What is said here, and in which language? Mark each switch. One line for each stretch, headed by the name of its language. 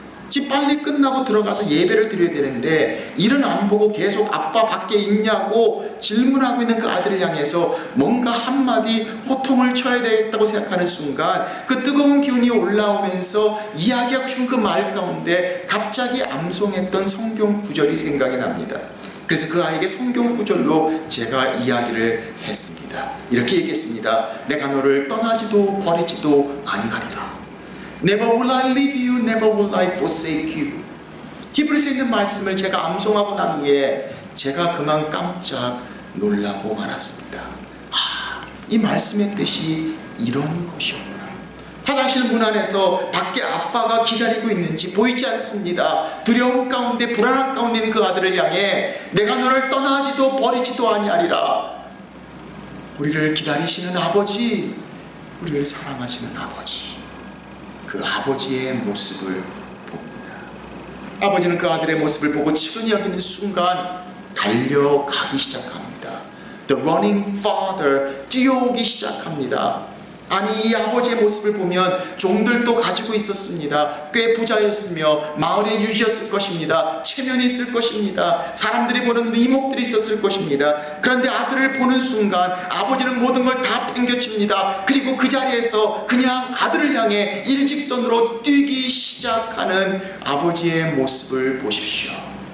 Korean: 지금 빨리 끝나고 들어가서 예배를 드려야 되는데 일은 안 보고 계속 아빠 밖에 있냐고 질문하고 있는 그 아들을 향해서 뭔가 한마디 호통을 쳐야 되겠다고 생각하는 순간 그 뜨거운 기운이 올라오면서 이야기하고 싶은 그 말 가운데 갑자기 암송했던 성경 구절이 생각이 납니다. 그래서 그 아이에게 성경 구절로 제가 이야기를 했습니다. 이렇게 얘기했습니다. 내가 너를 떠나지도 버리지도 아니하리라.
English: Never will I leave you, never will I forsake you.
Korean: 히브리서에 있는 말씀을 제가 암송하고 난 후에 제가 그만 깜짝 놀라고 말았습니다. 이 말씀의 뜻이 이런 것이었구나. 화장실 문 안에서 밖에 아빠가 기다리고 있는지 보이지 않습니다. 두려움 가운데 불안한 가운데 있는 그 아들을 향해 내가 너를 떠나지도 버리지도 아니하리라. 우리를 기다리시는 아버지, 우리를 사랑하시는 아버지, 그 아버지의 모습을 봅니다. 아버지는 그 아들의 모습을 보고 측은히 여기는 순간 달려가기 시작합니다.
English: The running father,
Korean: 뛰어오기 시작합니다. 아니, 이 아버지의 모습을 보면 종들도 가지고 있었습니다. 꽤 부자였으며 마을의 유지였을 것입니다. 체면이 있을 것입니다. 사람들이 보는 이목들이 있었을 것입니다. 그런데 아들을 보는 순간 아버지는 모든 걸 다 팽겨칩니다. 그리고 그 자리에서 그냥 아들을 향해 일직선으로 뛰기 시작하는 아버지의 모습을 보십시오.